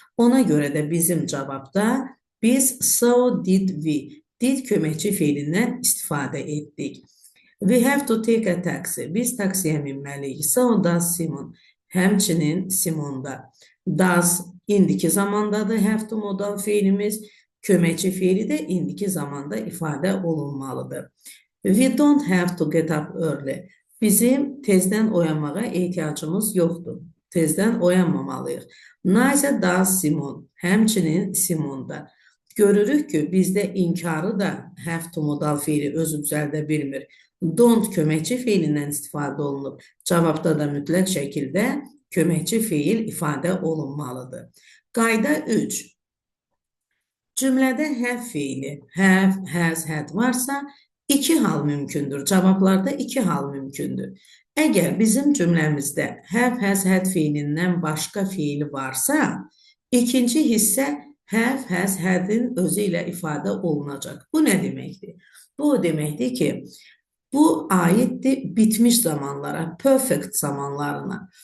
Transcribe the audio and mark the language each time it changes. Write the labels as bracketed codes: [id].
[az] Ona görə də bizim cavabda biz [en] so did we, [az] did köməkçi fiilindən istifadə etdik. [en] We have to take a taxi. [az] Biz taksiyə minməliyik. [en] So does Simon. [az] Həmçinin Simon da. Does indiki zamandadır. Have to modal fiilimiz. Köməkçi fiili də indiki zamanda ifadə olunmalıdır. [en] We don't have to get up early. [az] Bizim tezdən oyanmağa ehtiyacımız yoxdur. Tezdən oyanmamalıyıq. [en] Neither does Simon. [az] Həmçinin Simon da. Görürük ki, bizdə inkarı da have to modal fiili özü düzəldə bilmir. Don't köməkçi fiilindən istifadə olunub. Cavabda da mütləq şəkildə köməkçi fiil ifadə olunmalıdır. Qayda 3. Cümlədə have fiili, have, has, had varsa iki hal mümkündür. Cavablarda iki hal mümkündür. Əgər bizim cümləmizdə have, has, had fiilindən başqa fiili varsa, ikinci hissə have, has, had'in özü ilə ifadə olunacaq. Bu nə deməkdir? Bu deməkdir ki, bu aiddir bitmiş zamanlara, perfect zamanlarına.